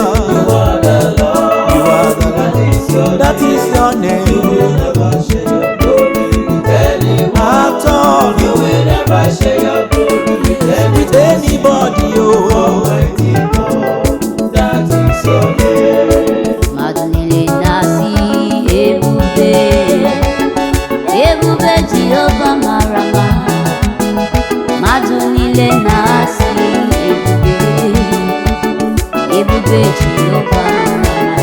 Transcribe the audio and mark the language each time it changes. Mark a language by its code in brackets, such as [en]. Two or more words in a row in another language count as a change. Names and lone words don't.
[en] name. You are the Lord. You are the That Lord. is your That is name. your name. You will never share your glory with anyone. At all. You will never share your glory with With anyone. anybody, oh. Almighty God. That is your name. [ig] Mmadụ niile na-asị ebube, ebube Jehova mara mma. Mmadụ niile na-asị ebube, ebube Jehova mara mma.